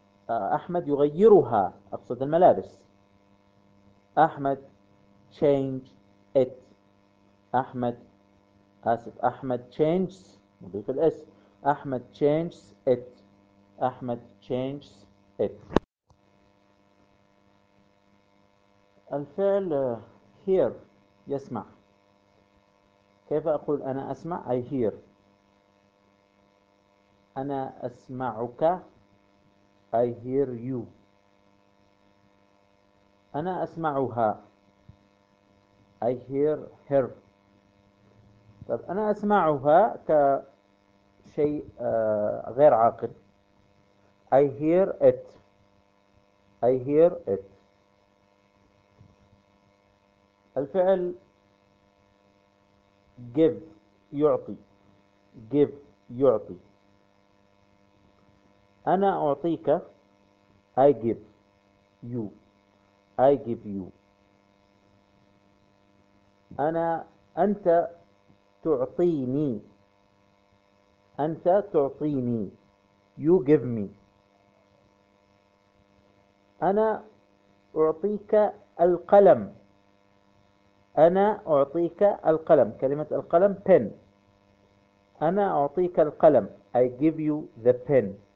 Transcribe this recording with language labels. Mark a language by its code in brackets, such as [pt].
[ar] أحمد يغيرها، أقصد الملابس. [en] أحمد change it. [ar] أحمد آسف أحمد changes، نضيف الاس. [en] أحمد changes it. أحمد changes it. [ar] الفعل hear يسمع، كيف أقول أنا أسمع؟ [en] I hear. [ar] أنا أسمعك، [en] I hear you. [ar] أنا أسمعها، [en] I hear her. [ar] طب أنا أسمعها كشيء غير عاقل، [en] I hear it. I hear it. [ar] الفعل give يعطي، give يعطي. أنا أعطيك، [en] I give you. I give you. [ar] أنت تعطيني، أنت تعطيني. [en] You give me. [ar] أنا أعطيك القلم، أنا أعطيك القلم. كلمة القلم pen. أنا أعطيك القلم، [en] I give you the pen.